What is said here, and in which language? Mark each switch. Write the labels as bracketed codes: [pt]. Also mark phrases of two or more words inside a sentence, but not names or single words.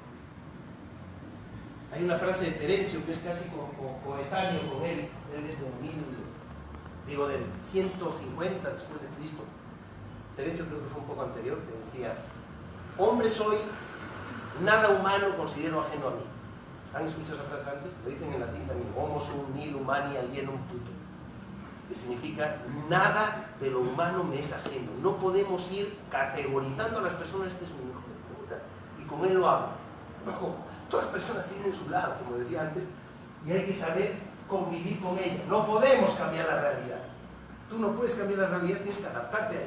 [es] Hay una frase de Terencio que es casi coetáneo con él es del 150 después de Cristo. Terencio creo que fue un poco anterior, que decía: hombre soy, nada humano considero ajeno a mí. ¿Han escuchado esa frase antes? Lo dicen en latín también: [la] homo sum nil humani alienum tutum, [es] que significa nada de lo humano me es ajeno. No podemos ir categorizando a las personas: este es un hijo de puta y con él lo hablo. No, todas las personas tienen su lado, como decía antes, y hay que saber convivir con ella. No podemos cambiar la realidad. Tú no puedes cambiar la realidad, tienes que adaptarte a ella.